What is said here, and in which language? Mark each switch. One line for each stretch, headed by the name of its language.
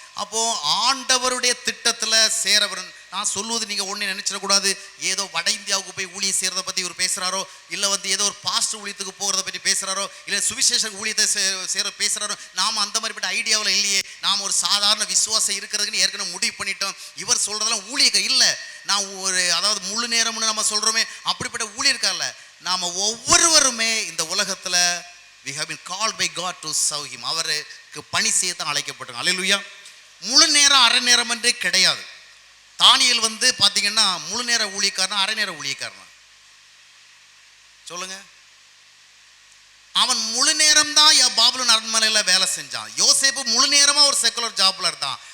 Tamil: அப்போ ஆண்டவருடைய திட்டத்துல சேரவரன். நான் சொல்லுவது நீங்க ஒண்ணு நினைச்சிடக்கூடாது, ஏதோ வட இந்தியாவுக்கு போய் ஊழியம் செய்யறத பத்தி இவர் பேசுறாரோ, இல்ல வந்து ஏதோ ஒரு பாஸ்ட் ஊழியத்துக்கு போகிறத பற்றி பேசுறாரோ, இல்ல சுவிசேஷ ஊழியத்தை சேர பேசுறாரோ. நாம அந்த மாதிரிப்பட்ட ஐடியாவில் இல்லையே. நாம் ஒரு சாதாரண விசுவாசம் இருக்கிறதுக்குன்னு ஏற்கனவே முடிவு பண்ணிட்டோம். இவர் சொல்றதெல்லாம் ஊழியர்கள் இல்லை. நான் ஒரு அதாவது முழு நேரம்னு நம்ம சொல்றோமே, அப்படிப்பட்ட ஊழியர்கள் இல்லை. நாம ஒவ்வொருவருமே இந்த உலகத்துல
English: we have been called by God to serve him.
Tamil: அவருக்கு பணி செய்யத்தான் அழைக்கப்பட்டோம். அல்லேலூயா. முழு நேரம் அரை நேரம் என்றே கிடையாது. தானியேல் வந்து பாத்தீங்கன்னா முழு நேர ஊழியக்காரனா அரை நேர ஊழியக்காரனா? சொல்லுங்க. அவன் முழு நேரம் தான் பாபிலோன் அரண்மனையில வேலை செஞ்சான். யோசேப்பு முழு நேரமா ஒரு
English: secular ஜாப்ல
Tamil: இருந்தான்.